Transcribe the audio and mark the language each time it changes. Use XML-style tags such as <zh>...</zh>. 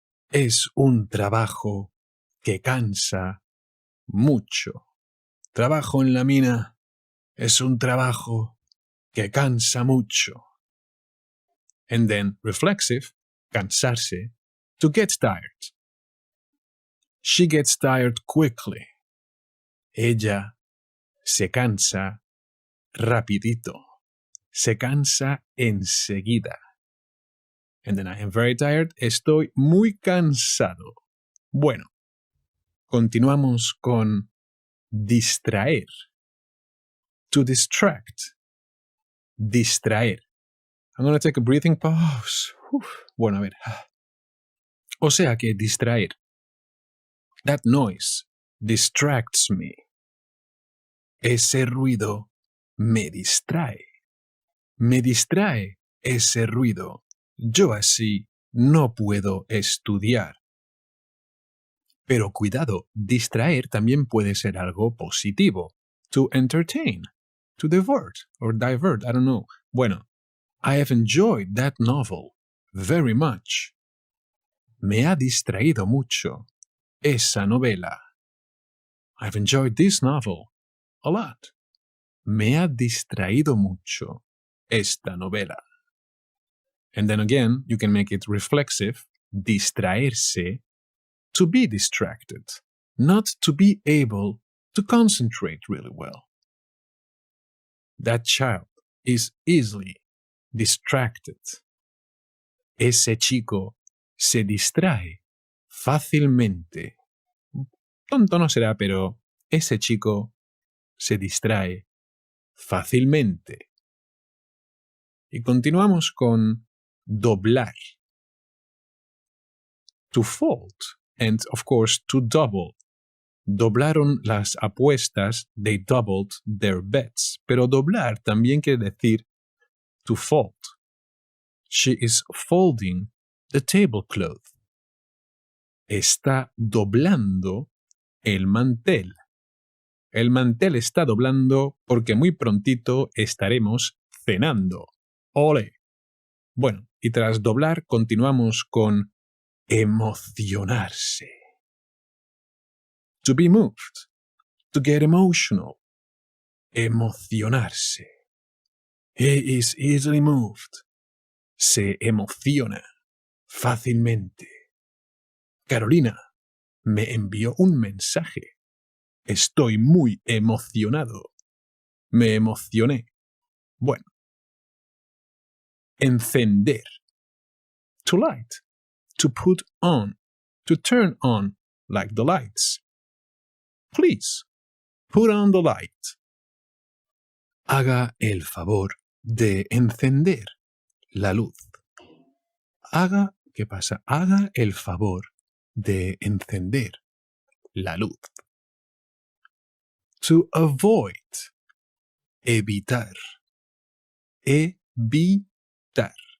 <es>Es un trabajo que cansa mucho. Trabajo en la mina es un trabajo que cansa mucho.</es> <en>And then reflexive, cansarse, to get tired. She gets tired quickly.</en> <es>Ella se cansa rapidito. Se cansa enseguida.</es> <en>And then I am very tired.</en> <es>Estoy muy cansado. Bueno, continuamos con distraer.</es> <en>To distract. Distraer. I'm going to take a breathing pause.</en> <es>Bueno, a ver. O sea que distraer.</es> <en>That noise distracts me.</en> <es>Ese ruido me distrae. Me distrae ese ruido. Yo así no puedo estudiar. Pero cuidado, distraer también puede ser algo positivo.</es> <en>To entertain. To divert. Or divert, I don't know. Bueno, I have enjoyed that novel very much.</en> <es>Me ha distraído mucho esa novela.</es> <en>I've enjoyed this novel a lot.</en> <es>Me ha distraído mucho esta novela.</es> <en>And then again, you can make it reflexive, distraerse, to be distracted, not to be able to concentrate really well. That child is easily distracted.</en> <es>Ese chico se distrae fácilmente. Tonto no será, pero ese chico se distrae fácilmente. Y continuamos con doblar.</es> <en>To fold and, of course, to double.</en> <es>Doblaron las apuestas,</es> <en>they doubled their bets.</en> <es>Pero doblar también quiere decir</es> <en>to fold. She is folding the tablecloth.</en> <es>Está doblando el mantel. El mantel está doblando porque muy prontito estaremos cenando. ¡Ole! Bueno, y tras doblar continuamos con emocionarse.</es> <en>To be moved. To get emotional. Emocionarse. He is easily moved.</en> <es>Se emociona fácilmente. Carolina me envió un mensaje. Estoy muy emocionado. Me emocioné. Bueno. Encender.</es> <en>To light. To put on. To turn on, like the lights. Please, put on the light.</en> <es>Haga el favor de encender la luz. ¿Qué pasa? Haga el favor de encender la luz.</es> <en>To avoid. Evitar. Evitar.</en>